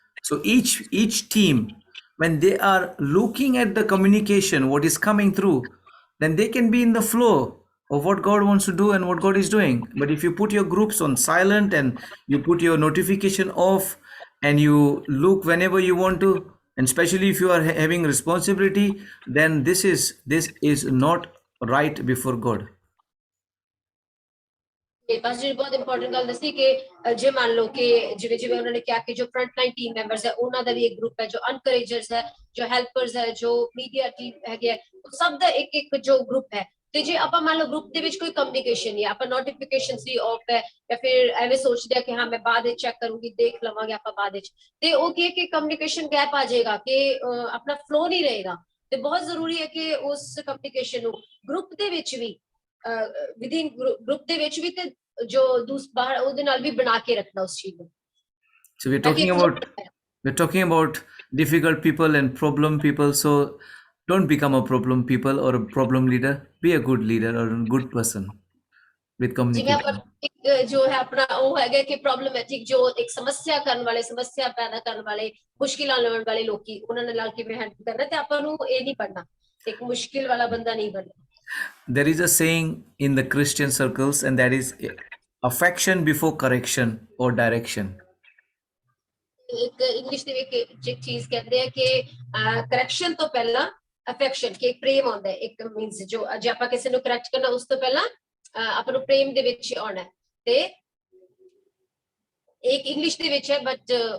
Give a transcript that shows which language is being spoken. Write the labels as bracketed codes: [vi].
[en] So each team, when they are looking at the communication, what is coming through, then they can be in the flow of what God wants to do and what God is doing. But if you put your groups on silent and you put your notification off and you look whenever you want to, and especially if you are having responsibility, then this is not right before God. [pa] ਬਸ ਜੀ ਬਹੁਤ important ਗੱਲ ਦੱਸੀ ਕਿ ਜੇ ਮੰਨ ਲਓ ਕਿ ਜਿਵੇਂ ਉਹਨਾਂ ਨੇ ਕਿਹਾ ਕਿ ਜੋ ਫਰੰਟ ਲਾਈਨ ਟੀਮ ਮੈਂਬਰਸ ਹੈ ਉਹਨਾਂ ਦਾ ਵੀ ਇੱਕ ਗਰੁੱਪ ਹੈ, ਜੋ ਅਨਕਰੇਜਰਸ ਹੈ, ਜੋ ਹੈਲਪਰਸ ਹੈ, ਜੋ ਮੀਡੀਆ ਟੀਮ ਹੈਗੇ, ਸਭ ਦਾ ਇੱਕ ਜੋ ਗਰੁੱਪ ਹੈ। ਤੇ ਜੇ ਆਪਾਂ ਮੰਨ ਲਓ ਗਰੁੱਪ ਦੇ ਵਿੱਚ ਕੋਈ ਕਮਿਊਨੀਕੇਸ਼ਨ ਨਹੀਂ, ਆਪਾਂ ਨੋਟੀਫਿਕੇਸ਼ਨ ਵੀ ਆਫ ਹੈ ਜਾਂ ਫਿਰ ਐਵੇਂ ਸੋਚਦੇ ਆ ਕਿ ਹਾਂ ਮੈਂ ਬਾਅਦ ਵਿੱਚ ਚੈੱਕ ਕਰੂੰਗੀ, ਦੇਖ ਲਵਾਂਗੇ ਆਪਾਂ ਬਾਅਦ ਵਿੱਚ, ਤੇ ਉਹ ਕੀ ਹੈ ਕਿ ਕਮਿਊਨੀਕੇਸ਼ਨ ਗੈਪ ਆ ਜਾਏਗਾ, ਕਿ ਆਪਣਾ ਫਲੋ ਨਹੀਂ ਰਹੇਗਾ। ਤੇ ਬਹੁਤ ਜ਼ਰੂਰੀ ਹੈ ਕਿ ਉਸ ਕਮਿਊਨੀਕੇਸ਼ਨ ਨੂੰ ਗਰੁੱਪ ਦੇ ਵਿੱਚ ਵੀ, ਵਿਦਿਨ ਗਰੁੱਪ ਦੇ ਵਿੱਚ ਵੀ ਤੇ ਜੋ ਬਾਹਰ ਉਹਦੇ ਨਾਲ ਵੀ ਬਣਾ ਕੇ ਰੱਖਣਾ ਉਸ ਚੀਜ਼ ਨੂੰ। [en] So we're talking about difficult people and problem people. So don't become a problem people or a problem leader. Be a good leader or a good person with communication. [pa] ਜੋ ਹੈ ਆਪਣਾ ਉਹ ਹੈਗਾ ਕਿ ਪ੍ਰੋਬਲਮੈਟਿਕ, ਜੋ ਇੱਕ ਸਮੱਸਿਆ ਕਰਨ ਵਾਲੇ, ਸਮੱਸਿਆ ਪੈਦਾ ਕਰਨ ਵਾਲੇ, ਮੁਸ਼ਕਿਲਾਂ ਲੈਣ ਵਾਲੇ ਲੋਕੀ, ਉਹਨਾਂ ਨਾਲ ਕਿਵੇਂ ਹੈਂਡਲ ਕਰਨਾ, ਤੇ ਆਪਾਂ ਨੂੰ ਇਹ ਨਹੀਂ ਪੜਨਾ, ਇੱਕ ਮੁਸ਼ਕਿਲ ਵਾਲਾ ਬੰਦਾ ਨਹੀਂ ਬਣਨਾ। [en] There is a saying in the Christian circles, and that is affection before correction or direction. [pa] ਇੱਕ ਇੰਗਲਿਸ਼ ਦੇ ਵਿੱਚ ਇੱਕ ਚੀਜ਼ ਕਹਿੰਦੇ ਆ ਕਿ ਕਰੈਕਸ਼ਨ ਤੋਂ ਪਹਿਲਾਂ ਅਫੈਕਸ਼ਨ, ਕਿ ਇੱਕ ਪ੍ਰੇਮ ਆਉਂਦਾ ਹੈ, ਇੱਕ ਮੀਨਸ ਜੋ ਜੇ ਆਪਾਂ ਕਿਸੇ ਨੂੰ ਕਰੈਕਟ ਕਰਨਾ ਉਸ ਤੋਂ ਪਹਿਲਾਂ ਆਪਾਂ ਨੂੰ ਪ੍ਰੇਮ ਦੇ ਵਿੱਚ ਆਉਣਾ ਹੈ। ਤੇ एक इंग्लिश ਦੇ ਵਿੱਚ ਹੈ बट